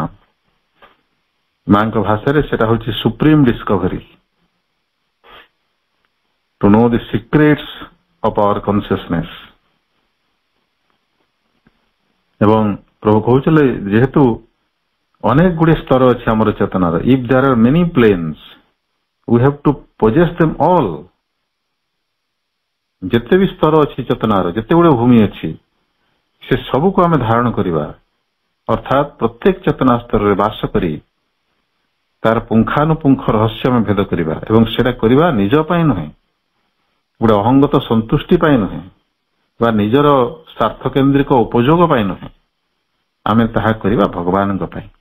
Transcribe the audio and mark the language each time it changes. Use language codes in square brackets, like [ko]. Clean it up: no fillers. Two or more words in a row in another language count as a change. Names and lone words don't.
[or] ମାଙ୍କ ଭାଷାରେ ସେଟା ହଉଛି [en] supreme discovery, to know the secrets of our consciousness. [or] ଏବଂ ପ୍ରଭୁ କହୁଥିଲେ ଯେହେତୁ ଅନେକ ଗୁଡିଏ ସ୍ତର ଅଛି ଆମର ଚେତନାର, [en] if there are many planes we have to possess them all. [or] ଯେତେ ବି ସ୍ତର ଅଛି ଚେତନାର, ଯେତେ ଗୁଡେ ଭୂମି ଅଛି, ସେ ସବୁକୁ ଆମେ ଧାରଣ କରିବା, ଅର୍ଥାତ ପ୍ରତ୍ୟେକ ଚେତନା ସ୍ତରରେ ବାସ କରି ତାର ପୁଙ୍ଖାନୁପୁଙ୍ଖ ରହସ୍ୟ ଆମେ ଭେଦ କରିବା। ଏବଂ ସେଟା କରିବା ନିଜ ପାଇଁ ନୁହେଁ, ଗୋଟେ ଅହଙ୍ଗତ ସନ୍ତୁଷ୍ଟି ପାଇଁ ନୁହେଁ, ବା ନିଜର ସ୍ୱାର୍ଥ କେନ୍ଦ୍ରିକ ଉପଯୋଗ ପାଇଁ ନୁହେଁ, ଆମେ ତାହା କରିବା ଭଗବାନଙ୍କ ପାଇଁ।